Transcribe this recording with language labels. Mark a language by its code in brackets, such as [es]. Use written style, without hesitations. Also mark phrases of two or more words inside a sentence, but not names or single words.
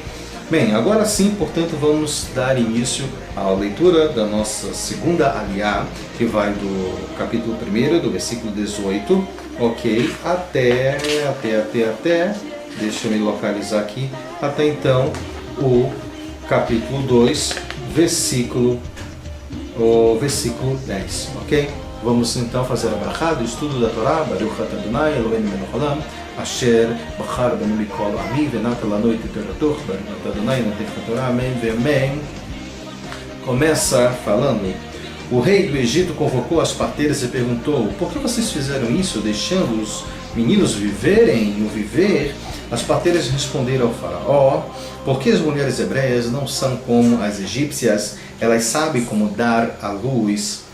[pt] Bem, agora sim, portanto, vamos dar início à leitura da nossa segunda aliá, que vai do capítulo 1, do versículo 18, ok? Até, deixa eu me localizar aqui, até então o capítulo 2, versículo 10, ok? Vamos então fazer a brachá do estudo da Torá. [he] ברוך אתה אדוני אלוהינו מלך העולם אשר בחר בנו מכל העמים ונתן לנו את תורתו. ברוך אתה אדוני נותן התורה. [pt] Amém ve amém. Começa falando: o rei do Egito convocou as parteiras e perguntou: por que vocês fizeram isso, deixando os meninos viverem no viver? As parteiras responderam ao faraó: porque as mulheres hebreias não são como as egípcias, elas sabem como dar à luz.